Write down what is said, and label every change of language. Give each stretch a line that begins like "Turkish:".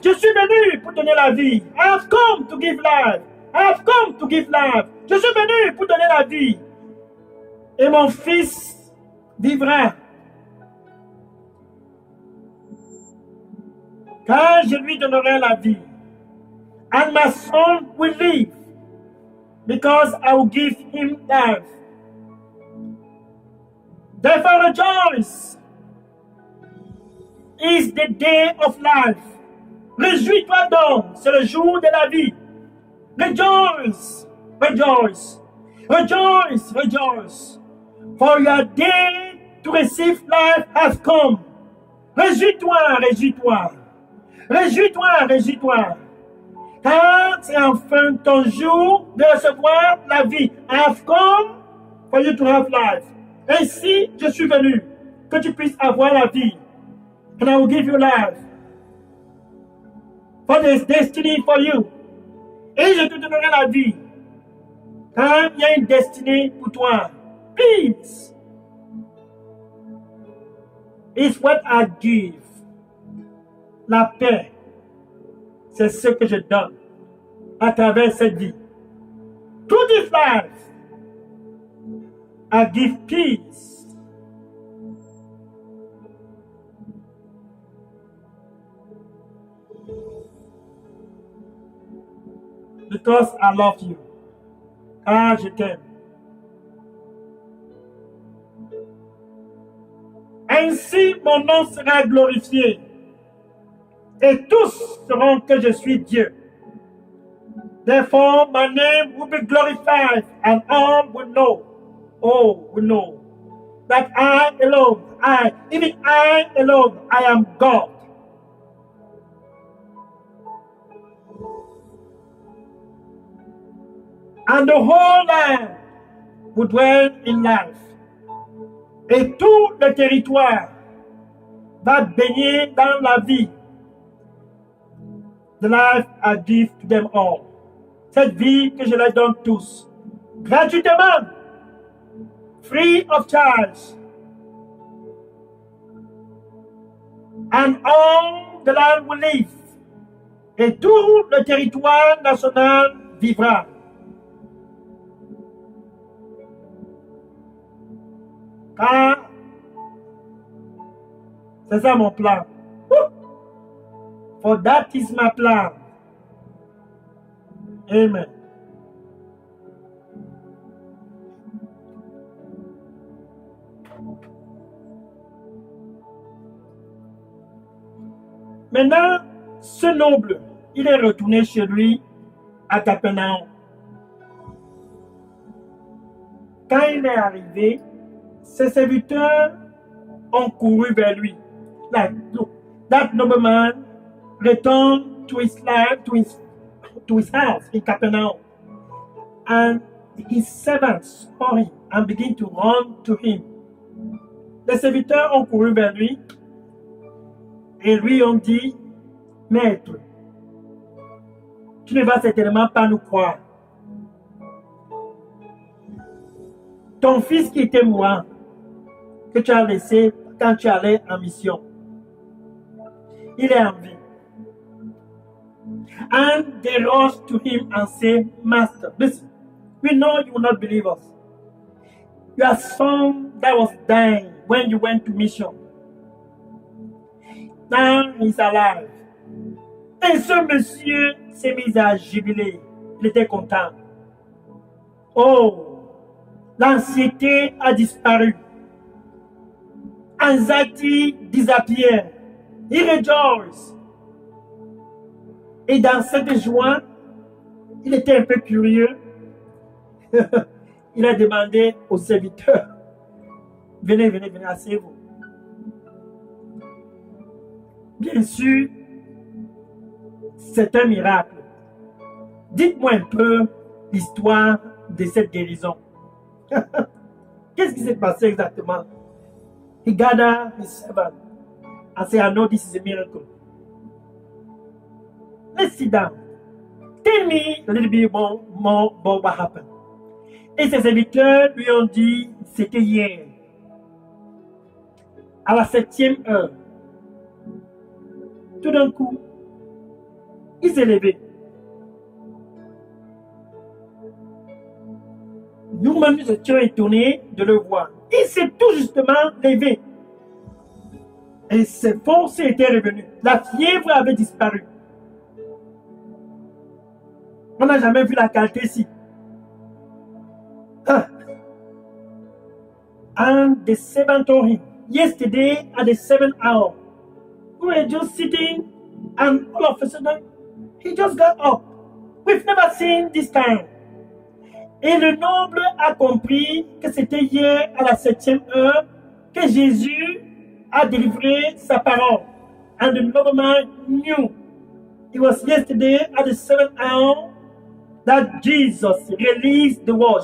French: Je suis venu pour donner la vie.
English: I have come to give life. I have come to give life.
French: Je suis venu pour donner la vie. Et mon fils vivra. Car je lui donnerai la vie.
English: And my son will live. Because I will give him life. Therefore rejoice. Is the day of life.
French: Réjouis-toi donc, c'est le jour de la vie.
English: Rejoice, rejoice, rejoice, rejoice. For your day to receive life has come.
French: Réjouis-toi, réjouis-toi. Réjouis-toi, réjouis-toi. Car c'est enfin ton jour de recevoir la vie.
English: I have come for you to have life.
French: Ainsi, je suis venu, que tu puisses avoir la vie.
English: And I will give you life. For there is destiny for you.
French: Et je te donnerai la vie. Car il y a une destinée pour toi.
English: Peace is what I give.
French: La paix, c'est ce que je donne à travers cette vie.
English: To this life, I give peace. Because I love you.
French: Ah, je t'aime. Ainsi, mon nom sera glorifié. Et tous sauront que je suis Dieu.
English: Therefore, my name will be glorified, and all will know. Oh, will know that I alone, even I alone, I am God. And the whole land will dwell in life.
French: Et tout le territoire va baigner dans la vie.
English: The life I give to them all.
French: Cette vie que je leur donne tous. Gratuitement.
English: free of charge. And all the land will live.
French: Et tout le territoire national vivra. Car c'est ça mon plan.
English: For that is my plan. Amen.
French: Maintenant, ce noble, il est retourné chez lui à Capernaum. Quand il est arrivé, ses serviteurs ont couru vers lui.
English: Like, look, that nobleman returned to his life, to his house in Capernaum. And his servants saw him and began to run to him.
French: Les serviteurs ont couru vers lui et lui ont dit, Maître, tu ne vas certainement pas nous croire. Ton fils qui était mourant, que tu as laissé quand tu allais en mission, il est en vie.
English: And they rushed to him and said, Master, listen, we know you will not believe us. Your son that was dying when you went to mission, now he's alive.
French: Et ce monsieur s'est mis à jubiler. Il était content. Oh, l'anxiété a disparu. Anxiety disappeared. He rejoiced. Et dans cette joie, il était un peu curieux. Il a demandé aux serviteurs, venez, asseyez-vous. Bien sûr, c'est un miracle. Dites-moi un peu l'histoire de cette guérison. Qu'est-ce qui s'est passé exactement?
English: He gathered his servant and said, I know this is a miracle. Let's sit down. Tell me a little bit more about what happened.
French: Et ses serviteurs lui ont dit, c'était hier, à la 7e heure. Tout d'un coup, il s'est levé. Nous-mêmes, nous étions étonnés de le voir. Il s'est tout justement levé. Et ses forces étaient revenues. La fièvre avait disparu. On n'a jamais vu la qualité ici.
English: And the servant told him, yesterday at the 7th hour, we were just sitting and all of a sudden, he just got up. We've never seen this time.
French: Et le noble a compris que c'était hier à la 7e heure que Jésus a délivré sa parole.
English: And the nobleman knew it was yesterday at the 7th hour that Jesus released the word.